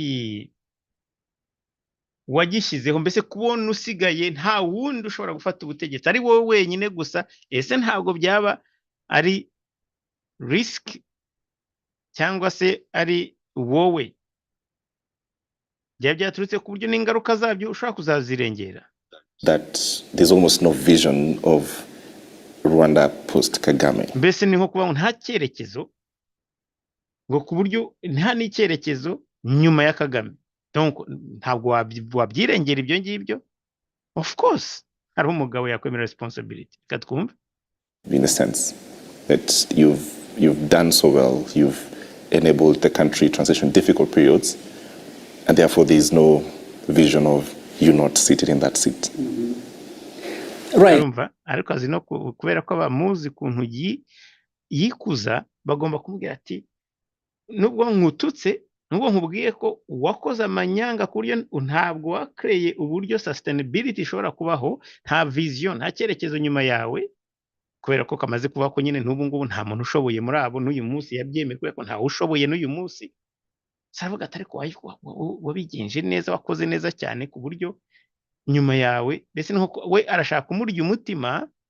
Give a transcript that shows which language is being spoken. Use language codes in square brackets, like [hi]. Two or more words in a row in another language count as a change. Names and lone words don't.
[rw] wagishyizeho mbese kubona usigaye nta wundi ushobora gufata ubutegetsi ari wowe wenyine gusa ese ntabwo byaba ari risk cyangwa se ari wowe byaturutse ku buryo n'ingaruka zabyo ushobora kuzazirengera [en] that there's almost no vision of Rwanda post Kagame. [rw] Mbese ni nko kuba nta cyerekezo ngo ku buryo nta n'icyerekezo nyuma ya Kagame. Donc ntabwo wabyirengera ibyo ngibyo. [en] Of course [rw] hari umugabo yakwemera responsibility. Katwumva? [en] In a sense that you've done so well, you've enabled the country transition difficult periods, and therefore there is no vision of you not seated in that seat. Right. [rw] Ariko azino kubera ko abamuzi kuntu yikuza bagomba kumubwira ati nubwo nkututse nubwo nkubwiye ko wakoze amanyanga kuryo ntabwo wakreye uburyo sustainability ishobora kubaho nta vision nta cyerekezo nyuma yawe kubera ko kamaze kuba ko nyine n'ubu ngubu nta muntu ushoboye muri abo n'uyu munsi yabyemeye kubera ko nta ushoboye n'uyu munsi savuga atari ko wabigenje neza wakoze neza cyane ku buryo nyuma yawe mbese nko we arashaka kumurya umutima